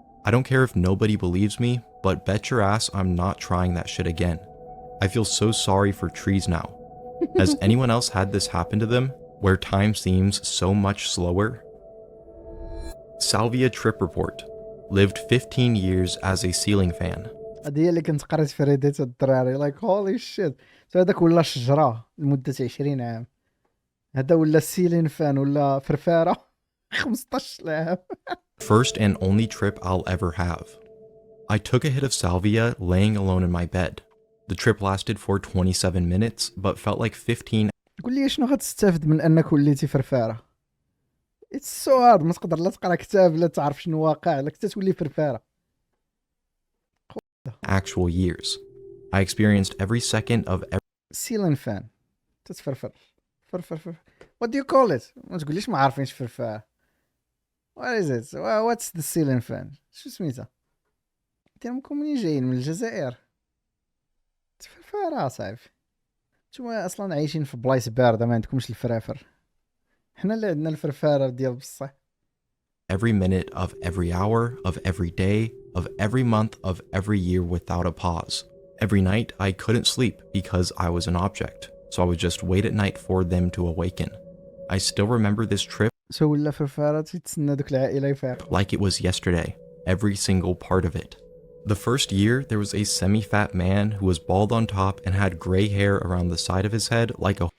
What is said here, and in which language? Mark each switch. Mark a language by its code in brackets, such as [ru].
[en] I don't care if nobody believes me, but bet your ass I'm not trying that shit again. I feel so sorry for trees now. Has anyone else had this happen to them, where time seems so much slower? Salvia Trip Report. Lived 15 years as a ceiling fan. [ar] هذه هي اللي كنت قريت في ريديت الدراري [en] Like holy shit. [ar] هذاك ولا شجره لمده 20 عام، هذا ولا سيلين فان ولا فرفاره 15 عام. [en] First and only trip I'll ever have. I took a hit of salvia laying alone in my bed. The trip lasted for 27 minutes, but felt like 15. [ar] قول لي شنو غتستافد من انك وليتي فرفاره؟ [en] It's so hard. [ar] ما تقدر لا تقرا كتاب لا تعرف شنو واقع، لا كنت تولي فرفاره. [en] Actual years. I experienced every second of every [ar] سيلين فان تتفرفر فرفر. [en] What do you call it؟ [ar] ما تقوليش ما عارفينش فرفاره. [en] What is it؟ What's the ceiling fan؟ [ar] شو سميتها؟ انتم منين جايين؟ من الجزائر. تفرفاره صافي. نتوما اصلا عايشين في بلايص بارده، ما عندكمش الفرافر. حنا اللي عندنا الفرفاره ديال بصح. [en] every minute of every hour, of every day, of every month, of every year without a pause. Every night I couldn't sleep because I was an object, so I would just wait at night for them to awaken. I still remember this trip [ar] سو ولا فرفاره تتسنى دوك العائله يفيق. [en] like it was yesterday, every single part of it. The first year, there was a semi-fat man who was bald on top and had gray hair around the side of his head like a